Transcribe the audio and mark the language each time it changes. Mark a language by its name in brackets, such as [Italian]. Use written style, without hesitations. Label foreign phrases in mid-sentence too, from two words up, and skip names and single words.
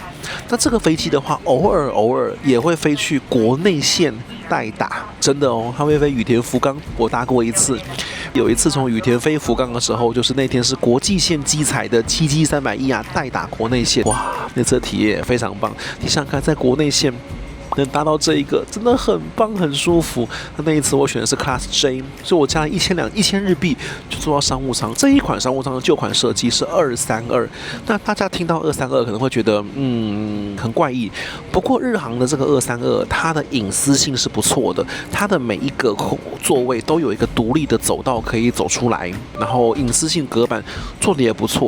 [Chinese] 那這個飛機的話，偶爾也會飛去國內線代打，真的哦，它會飛羽田福岡，我搭過一次。有一次從羽田飛福岡的時候，就是那天是國際線機材的777-300ER代打國內線，哇，那次體驗也非常棒。你想想看，在國內線能搭到這一個真的很棒很舒服。那一次我選的是 Class J， 所以我加了1000日幣就坐到商務艙。這一款商務艙的舊款設計是232，那大家聽到232可能會覺得很怪異。不過日航的這個232，它的隱私性是不錯的，它的每一個座位都有一個獨立的走道可以走出來，然後隱私性隔板做的也不錯。